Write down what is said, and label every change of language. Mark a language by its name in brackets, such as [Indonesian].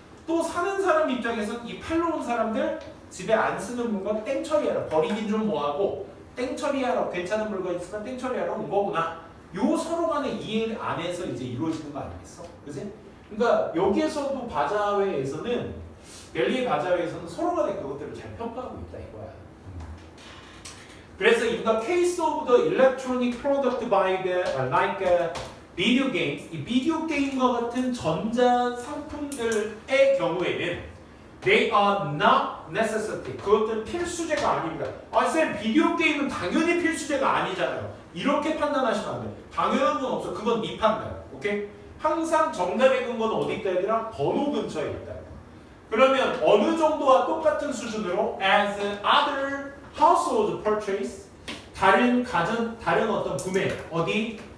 [Korean] 또 사는 사람 입장에서 이 팔러 온 사람들 집에 안 쓰는 물건 땡 처리하러 버리긴 좀 뭐하고 땡 처리하러 괜찮은 물건 있으면 땡 처리하러 온 거구나. 요 서로 간의 이해 안에서 이제 이루어지는 거 아니겠어? 그지? 그러니까 여기에서도 바자회에서는 델리의 바자회에서는 서로 간의 그것들을 잘 평가하고 있다 이거야. [English] 그래서 in the case of the electronic product by the like video games, [Korean] 이 비디오 게임과 같은 전자 상품들의 경우에는 [English] they are not necessity. [Korean] 그것들은 필수제가 아닙니다. 쌤 비디오 게임은 당연히 필수제가 아니잖아요. 이렇게 판단하시면 안 돼. 당연한 건 없어. 그건 네 판단. 오케이? 항상 정답의 근거는 어디 있다 얘들아? 번호 근처에 있다. 그러면 어느 정도와 똑같은 수준으로 [English] as other household purchase, [Korean] 다른 어떤 구매, 어디?